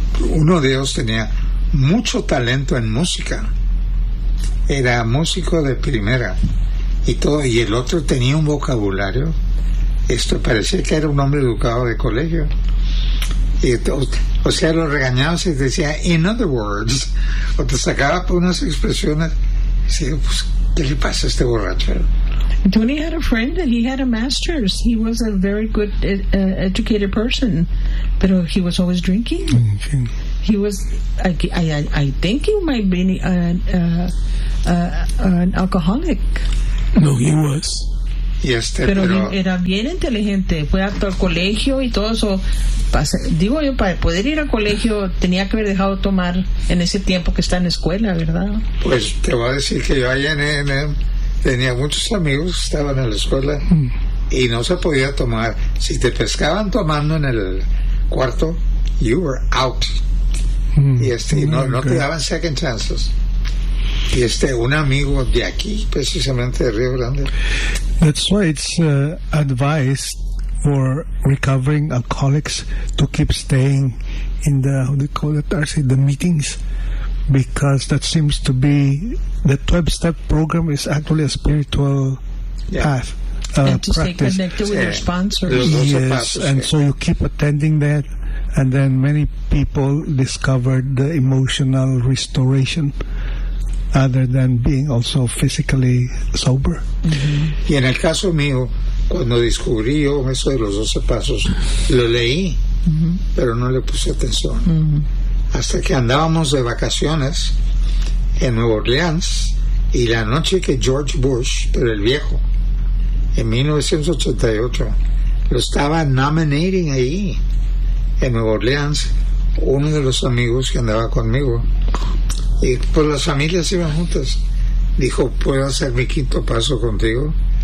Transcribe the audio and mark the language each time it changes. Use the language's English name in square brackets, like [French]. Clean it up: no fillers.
[Spanish] Uno de ellos tenía mucho talento en música, era músico de primera y todo, y el otro tenía un vocabulario, esto parecía que era un hombre educado de colegio. Y o sea, lo regañaba y decía, [English] in other words, [Spanish] o te sacaba por unas expresiones. Sí, pues, ¿qué le pasa a este borracho? [English] Tony had a friend that he had a master's. He was a very good educated person, but he was always drinking. He was, I think he might be an alcoholic. No, he was. [Spanish] Este, pero era bien inteligente, fue hasta el colegio y todo eso. Digo yo, para poder ir al colegio tenía que haber dejado tomar en ese tiempo que está en la escuela, ¿verdad? Pues te voy a decir que yo allá en tenía muchos amigos que estaban en la escuela y no se podía tomar. Si te pescaban tomando en el cuarto, [English] you were out. [Spanish] No te daban [English] second chances. [Spanish] Y este, un amigo de aquí, precisamente de Río Grande. [English] That's why it's advised for recovering alcoholics to keep staying in the, how do you call it, RC, the meetings, because that seems to be, the 12-step program is actually a spiritual path. And to practice. Stay connected with your sponsors. Yes, and so you keep attending that, and then many people discovered the emotional restoration, other than being also physically sober. [Spanish] Y en el caso mío, cuando descubrí yo eso de los 12 pasos, lo leí pero no le puse atención. Hasta que andábamos de vacaciones en Nueva Orleans, y la noche que George Bush, pero el viejo, en 1988, lo estaba nominating ahí, en Nueva Orleans, uno de los amigos que andaba conmigo, y pues las familias iban juntas, dijo, ¿puedo hacer mi quinto paso contigo?